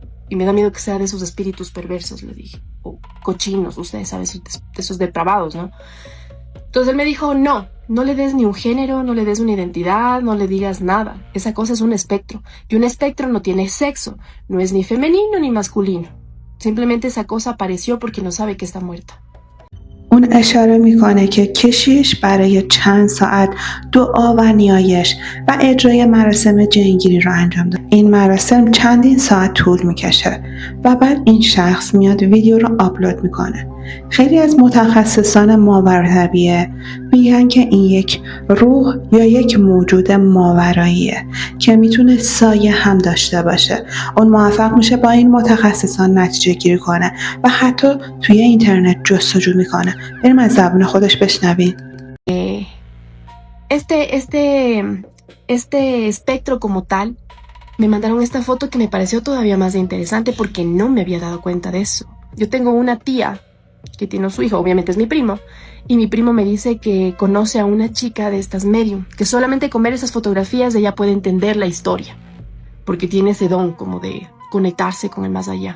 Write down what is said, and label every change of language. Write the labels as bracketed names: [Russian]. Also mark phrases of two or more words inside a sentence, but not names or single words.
[Spanish] Y me da miedo que sea de esos espíritus perversos, le dije, o cochinos, ustedes saben, de esos depravados, ¿no? Entonces él me dijo, no le des ni un género, no le des una identidad, no le digas nada. Esa cosa es un espectro. Y un espectro no tiene sexo, no es ni femenino ni masculino. Simplemente esa cosa apareció porque no sabe que está muerta. [Persian] اون اشاره میکنه که کشیش برای چند ساعت دعا و نیایش و اجرای مراسم جنگیری رو انجام داد. این مراسم چندین ساعت طول میکشه و بعد این شخص میاد ویدیو رو آپلود میکنه. خیلی از متخصصان ماورطبیعه میگن که این یک روح یا یک موجود ماوراییه که میتونه سایه هم داشته باشه. اون موفق میشه با این متخصصان نتیجه گیری کنه و حتی توی اینترنت جستجو میکنه. بریم از زبان خودش بشنویم. [Spanish] Este espectro como tal, me mandaron esta foto que me pareció todavía más interesante porque no me había dado cuenta de eso. Yo tengo una tía que tiene su hijo, obviamente es mi primo, y mi primo me dice que conoce a una chica de estas medium, que solamente con ver esas fotografías ella puede entender la historia, porque tiene ese don como de conectarse con el más allá.